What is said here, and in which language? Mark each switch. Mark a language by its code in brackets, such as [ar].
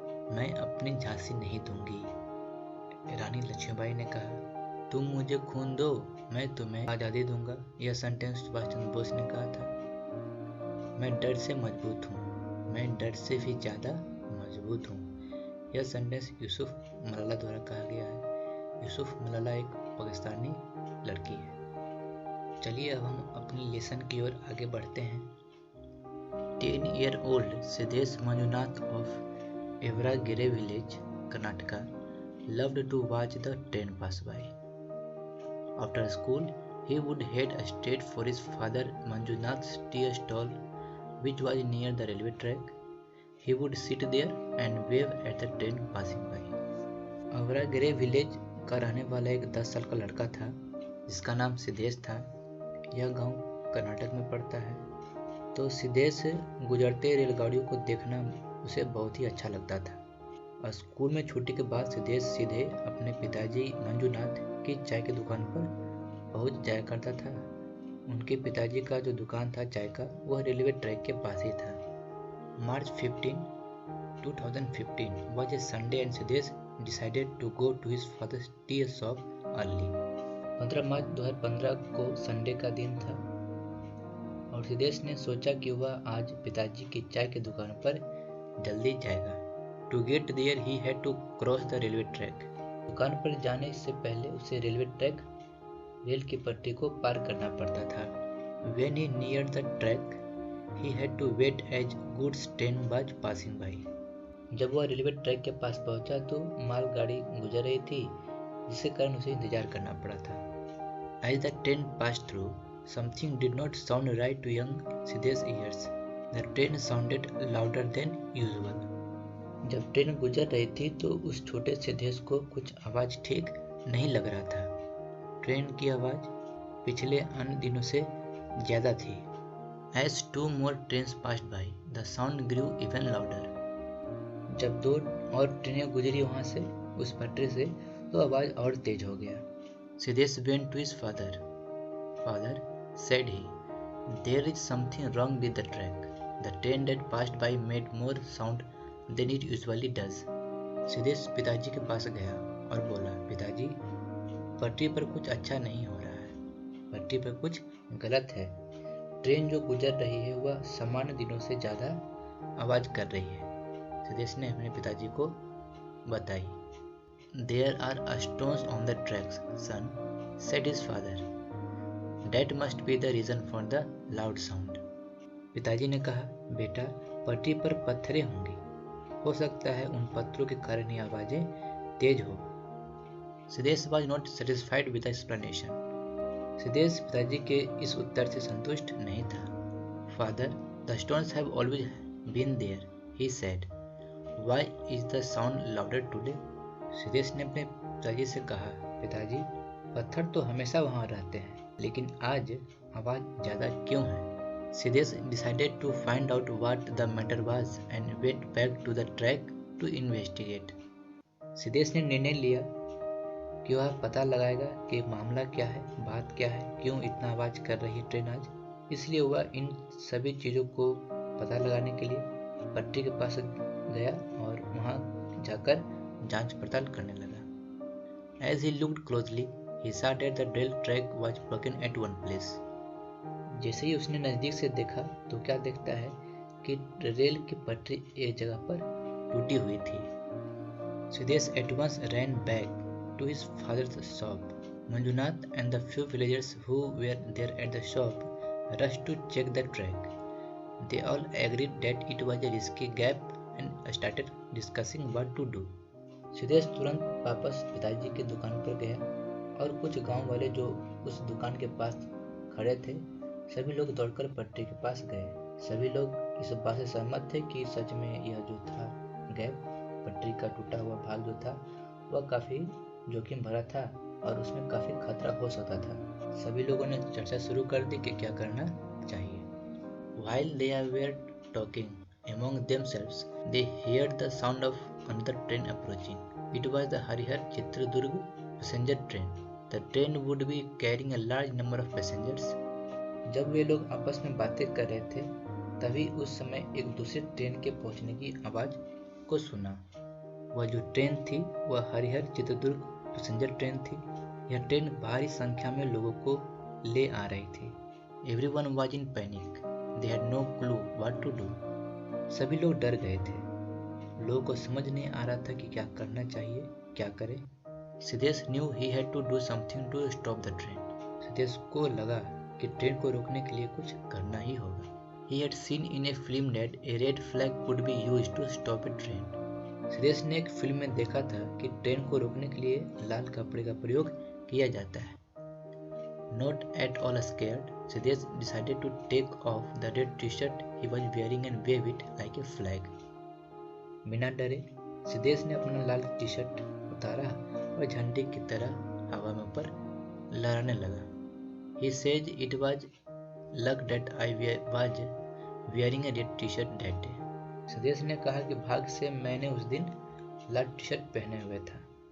[hi] मैं अपनी झांसी नहीं दूंगी, रानी लक्ष्मीबाई ने कहा तुम मुझे खून दो मैं तुम्हें आज़ादी दूंगा, यह सेंटेंस सुभाष चंद्र बोस ने कहा था। मैं डर से मजबूत हूँ, मैं डर से भी ज़्यादा मजबूत हूँ, यह सेंटेंस यूसुफ मलाला द्वारा कहा गया है। यूसुफ मलाला एक पाकिस्तानी लड़की है। चलिए अब हम अपनी लेसन की ओर आगे बढ़ते हैं। [en] 10-year-old Siddhesh Manjunath of Avaragere village, Karnataka, loved to watch the train pass by. After school, he would head straight for his father Manjunath's tea stall, which was near the railway track. He would sit there and wave at the train passing by. [hi] अवरागेरे village का रहने वाला एक 10 साल का लड़का था जिसका नाम सिद्धेश था। यह गांव कर्नाटक में पड़ता है। तो सिद्धेश गुजरते रेलगाड़ियों को देखना उसे बहुत ही अच्छा लगता था। और स्कूल में छुट्टी के बाद सिद्धेश सीधे अपने पिताजी मंजुनाथ की चाय की दुकान पर पहुंच जाया करता था। उनके पिताजी का जो दुकान था चाय का वह रेलवे ट्रैक के पास ही था। [en] March 15, 2015 was a Sunday and Siddesh decided to go to his father's tea shop early. [hi] 15 मार्च 2015 को संडे का दिन था और सिद्धेश ने सोचा कि वह आज पिताजी की चाय की दुकान पर जल्दी जाएगा। [en] To get there he had to cross the railway track. [hi] दुकान पर जाने से पहले उसे रेल की पटरी को पार करना पड़ता था। [en] When he neared the track, he had to wait as goods train was passing by. [hi] जब वह रेलवे ट्रैक के पास पहुंचा तो मालगाड़ी गुजर रही थी जिसके कारण उसे इंतजार करना पड़ा था। [en] As the train passed through, something did not sound right to young Sidde's ears. The train sounded louder than usual. [hi] जब ट्रेन गुजर रही थी तो उस छोटे सिद्धेश को कुछ आवाज ठीक नहीं लग रहा था। ट्रेन की आवाज पिछले अन्य दिनों से ज्यादा थी। [en] As 2 more trains passed by, the sound grew even louder. [hi] जब 2 और ट्रेनें गुजरी वहां से उस पटरी से तो आवाज और तेज हो गया। [en] Siddhesh went to his father. Father, said he, there is something wrong with the track. The train that passed by made more sound than it usually does. [hi] Siddhesh पिताजी के पास गया और बोला पिताजी पटरी पर कुछ अच्छा नहीं हो रहा है, पटरी पर कुछ गलत है। ट्रेन जो गुजर रही है वह सामान्य दिनों से ज़्यादा आवाज़ कर रही है। सिद्धेश ने अपने पिताजी को बताई। [en] There are stones on the tracks, son, said his father. That must be the reason for the loud sound. [hi] पिताजी ने कहा बेटा पटरी पर पत्थरें होंगी, हो सकता है उन पत्थरों के कारण ये आवाज़ें तेज हो। [en] Siddhesh was not satisfied with the explanation. [hi] Siddhesh पिताजी के इस उत्तर से संतुष्ट नहीं था। [en] Father, the stones have always been there, he said. Why is the sound louder today? [hi] Siddhesh ने अपने पिताजी से कहा पिताजी पत्थर तो हमेशा वहाँ रहते हैं लेकिन आज आवाज़ ज़्यादा क्यों है? [en] Siddhesh decided to find out what the matter was and went back to the track to investigate. [hi] Siddhesh ने निर्णय लिया कि वह पता लगाएगा कि मामला क्या है, बात क्या है, क्यों इतना आवाज कर रही है ट्रेन आज। इसलिए वह इन सभी चीज़ों को पता लगाने के लिए पटरी के पास गया और वहां जाकर जांच पड़ताल करने लगा। [en] As he looked closely, he saw that the rail track was broken at one place. [hi] जैसे ही उसने नज़दीक से देखा तो क्या देखता है कि रेल की पटरी एक जगह पर टूटी हुई थी। [en] Siddhesh at once ran back to his father's shop. Manjunath and the few villagers who were there at the shop rushed to check the track. They all agreed that it was a risky gap and started discussing what to do. [hi] Siddhesh तुरंत वापस पिताजी की दुकान पर गया और कुछ गांव वाले जो उस दुकान के पास खड़े थे सभी लोग दौड़कर पटरी के पास गए। सभी लोग इस बात से सहमत थे कि सच में यह जो था गैप, पटरी का टूटा हुआ भाग जो था वह काफ़ी जोखिम भरा था और उसमें काफ़ी खतरा हो सकता था। सभी लोगों ने चर्चा शुरू कर दी कि क्या करना चाहिए। [en] While they were talking among themselves, they heard the sound of another train approaching. It was the Harihar Chitradurg passenger train. The train would be carrying a large number of passengers. [hi] जब वे लोग आपस में बातें कर रहे थे तभी उस समय एक दूसरी ट्रेन के पहुंचने की आवाज को सुना। वह जो ट्रेन थी वह हरिहर चित्रदुर्ग पैसेंजर ट्रेन थी। यह ट्रेन भारी संख्या में लोगों को ले आ रही थी। [en] Everyone was in panic. They had no clue what to do. [hi] सभी लोग डर गए थे। लोगों को समझ नहीं आ रहा था कि क्या करना चाहिए, क्या करें। [en] Siddhesh knew he had to do something to stop the train. [hi] Siddhesh को लगा कि ट्रेन को रोकने के लिए कुछ करना ही होगा। [en] He had seen in a film that a red flag could be used to stop a train. [hi] Siddhesh ने एक फिल्म में देखा था कि ट्रेन को रोकने के लिए लाल कपड़े का प्रयोग किया जाता है। [en] Not at all scared, Siddesh decided to take off the red t-shirt he was wearing and wave it like a flag. [hi] बिना डरे सिद्धेश ने अपना लाल टी शर्ट उतारा और झंडे की तरह हवा में ऊपर लहराने लगा। [en] He said it was luck that I was wearing a red t-shirt that day. [hi] Siddhesh ने कहा कि भाग्य से मैंने उस दिन लाल टी शर्ट पहने हुए था।